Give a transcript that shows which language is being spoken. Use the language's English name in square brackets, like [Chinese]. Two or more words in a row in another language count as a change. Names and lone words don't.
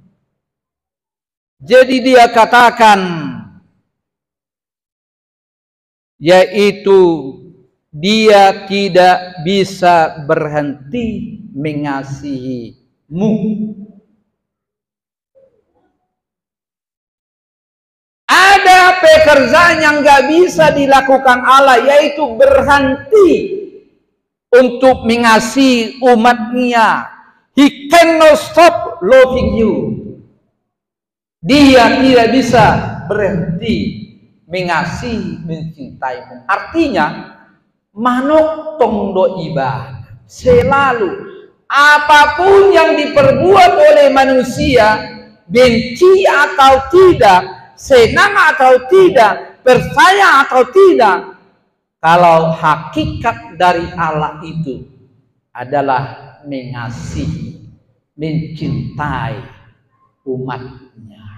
[Indonesian] Jadi dia katakan, yaitu dia tidak bisa berhenti mengasihimu. Ada pekerjaan yang gak bisa dilakukan Allah, yaitu berhenti untuk mengasihi umatnya. [English] He cannot stop loving you. [Indonesian] Dia tidak bisa berhenti mengasihi, mencintaimu. Artinya, manuk tongdo ibadah. Selalu, apapun yang diperbuat oleh manusia, benci atau tidak, senang atau tidak, percaya atau tidak, kalau hakikat dari Allah itu adalah mengasihi, mencintai umatnya.